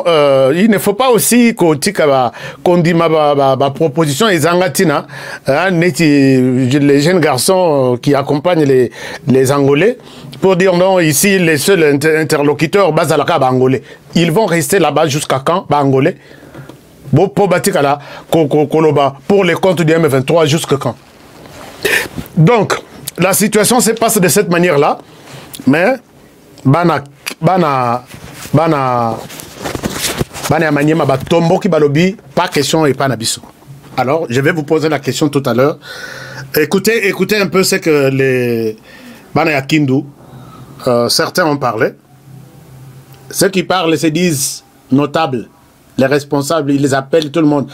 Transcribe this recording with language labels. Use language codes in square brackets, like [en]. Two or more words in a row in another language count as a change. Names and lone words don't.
[fr] il ne faut pas aussi qu'on dise ma proposition est Zangatina, hein, les jeunes garçons qui accompagnent les Angolais, pour dire non, ici, les seuls interlocuteurs, Bazalaka, Angolais. Ils vont rester là-bas jusqu'à quand, Angolais? Pour les comptes du M23, jusqu'à quand? Donc, la situation se passe de cette manière-là, mais... [ln] Bana maniema batombo ki balobi, [fr] pas question et pas nabiso. Alors, je vais vous poser la question tout à l'heure. Écoutez un peu ce que les [ln] Bana ya Kindu, [fr] certains ont parlé. Ceux qui parlent se disent notables, les responsables, ils les appellent tout le monde.